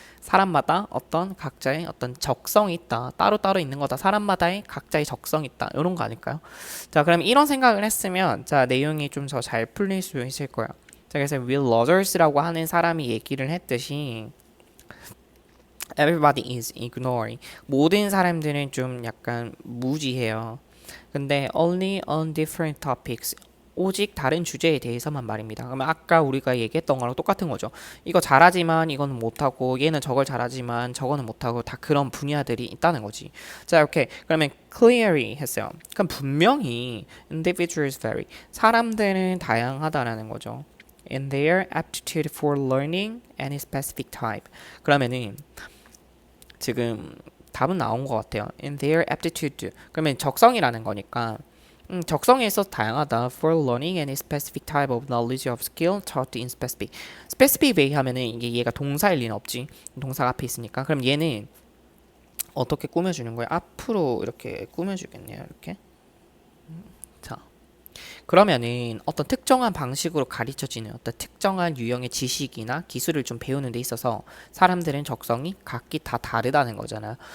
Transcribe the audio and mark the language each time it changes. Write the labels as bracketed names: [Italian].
[Korean] 사람마다 어떤 각자의 어떤 적성이 있다, 따로따로 있는 거다, 사람마다의 각자의 적성이 있다, 이런 거 아닐까요? 자, 그럼 이런 생각을 했으면 자, 내용이 좀 더 잘 풀릴 수 있을 거야. 자, 그래서 Will Rogers라고 하는 사람이 얘기를 했듯이 [English] Everybody is ignoring. [Korean] 모든 사람들은 좀 약간 무지해요. 근데 [English] only on different topics. [Korean] 오직 다른 주제에 대해서만 말입니다. 그러면 아까 우리가 얘기했던 거랑 똑같은 거죠. 이거 잘하지만 이거는 못하고, 얘는 저걸 잘하지만 저거는 못하고, 다 그런 분야들이 있다는 거지. 자, 오케이. 그러면 clearly 했어요. 그럼 분명히 [English] individuals vary. [Korean] 사람들은 다양하다라는 거죠. [English] In their aptitude for learning any specific type. [Korean] 그러면은 지금 답은 나온 것 같아요. [English] In their aptitude. [Korean] 그러면 적성이라는 거니까 적성에 있어서 다양하다. [English] For learning any specific type of knowledge of skill taught in specific. specific way [Korean] 하면은 이게 얘가 동사일 리는 없지. 동사가 앞에 있으니까. 그럼 얘는 어떻게 꾸며주는 거야? 앞으로 이렇게 꾸며주겠네요. 이렇게. 자. 그러면은 어떤 특정한 방식으로 가르쳐지는 어떤 특정한 유형의 지식이나 기술을 좀 배우는 데 있어서 사람들은 적성이 각기 다 다르다는 거잖아요.